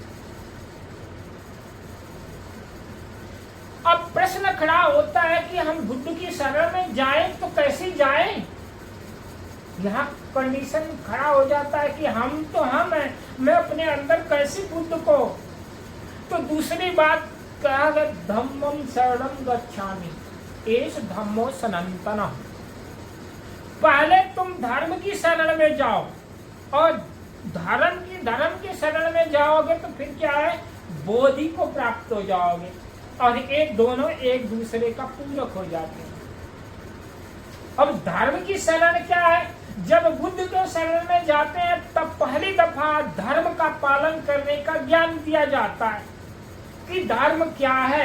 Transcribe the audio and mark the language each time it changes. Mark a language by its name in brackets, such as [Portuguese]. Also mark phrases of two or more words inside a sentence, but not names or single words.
[Hindi] अब प्रश्न खड़ा होता है कि हम बुद्ध की शरण में जाएं तो कैसे जाएं। यहाँ कंडीशन खड़ा हो जाता है कि हम तो हम हैं, मैं अपने अंदर कैसे बुद्ध को। तो दूसरी बात कहा गया, [Pali] धम्मम शरणम गच्छामि, एष धम्मो सनातनः। [Hindi] पहले तुम धर्म की शरण में जाओ, और धर्म की शरण में जाओगे तो फिर क्या है, बोधि को प्राप्त हो जाओगे, और एक दोनों एक दूसरे का पूरक हो जाते हैं। अब धर्म की शरण क्या है, जब बुद्ध के शरण में जाते हैं तब पहली दफा धर्म का पालन करने का ज्ञान दिया जाता है कि धर्म क्या है।